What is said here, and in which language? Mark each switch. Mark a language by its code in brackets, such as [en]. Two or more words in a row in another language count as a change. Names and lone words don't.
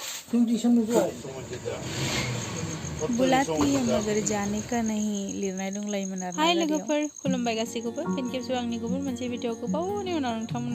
[hi] तुम ट्यूशन में जो बुलाती है मगर जाने का नहीं [brx] लिरनाय दंलायोमोन आरो हाय लोगोफोर खुलुमबाय गासैखौबो फिन खेबसे आंनि गुबुन मोनसे भिडिअखौ बावनि उनाव नोंथांमोन